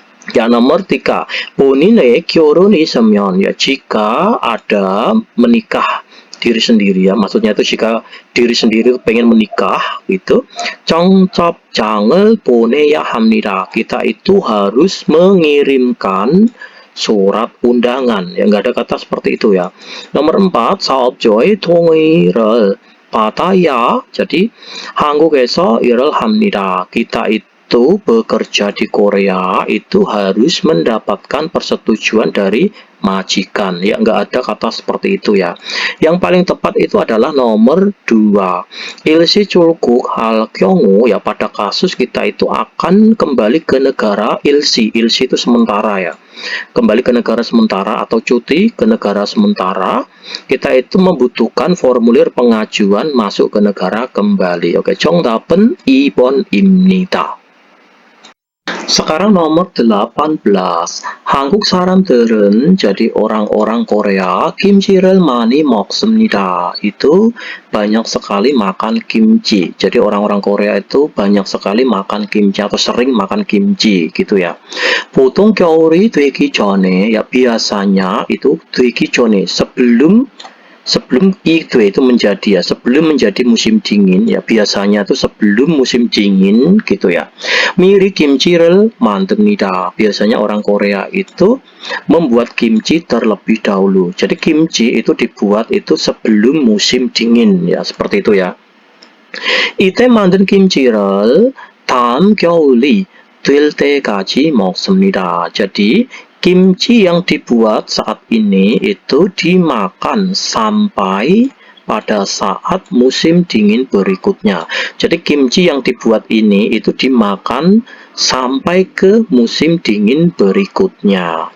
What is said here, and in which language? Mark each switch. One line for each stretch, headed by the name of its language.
Indonesian: Ya, nomor tiga,
Korean: 본인의 결혼이 있으면,
Indonesian: ya jika ada menikah diri sendiri ya, maksudnya itu jika diri sendiri pengen menikah gitu,
Korean: 청첩장을 보내야 합니다.
Indonesian: Kita itu harus mengirimkan surat undangan ya, nggak ada kata seperti itu ya. Nomor empat,
Korean: 사업주의 동의를 받아야,
Indonesian: jadi
Korean: 한국에서 일을 합니다.
Indonesian: Kita itu itu bekerja di Korea itu harus mendapatkan persetujuan dari majikan. Ya, nggak ada kata seperti itu ya. Yang paling tepat itu adalah nomor 2.
Korean: Ilsi culkuk hal kyongu,
Indonesian: ya pada kasus kita itu akan kembali ke negara ilsi. Ilsi itu sementara ya. Kembali ke negara sementara atau cuti ke negara sementara, kita itu membutuhkan formulir pengajuan masuk ke negara kembali. Oke,
Korean: 정답은 2번입니다.
Indonesian: Sekarang nomor 18.
Korean: 한국 사람들은
Indonesian: jadi orang-orang Korea
Korean: 김치를 많이 먹습니다.
Indonesian: Itu banyak sekali makan kimchi. Jadi orang-orang Korea itu banyak sekali makan kimchi atau sering makan kimchi gitu ya.
Korean: 보통 겨울이 되기 전에,
Indonesian: ya biasanya itu
Korean: 되기 전에,
Indonesian: sebelum itu menjadi ya, sebelum menjadi musim dingin ya, biasanya itu sebelum musim dingin gitu ya.
Korean: 미리 김치를 만듭니다.
Indonesian: Biasanya orang Korea itu membuat kimchi terlebih dahulu. Jadi kimchi itu dibuat itu sebelum musim dingin ya, seperti itu ya.
Korean: 이때 만든 김치를 다음 겨울이 될 때까지 먹습니다.
Indonesian: Jadi kimchi yang dibuat saat ini itu dimakan sampai pada saat musim dingin berikutnya. Jadi kimchi yang dibuat ini itu dimakan sampai ke musim dingin berikutnya.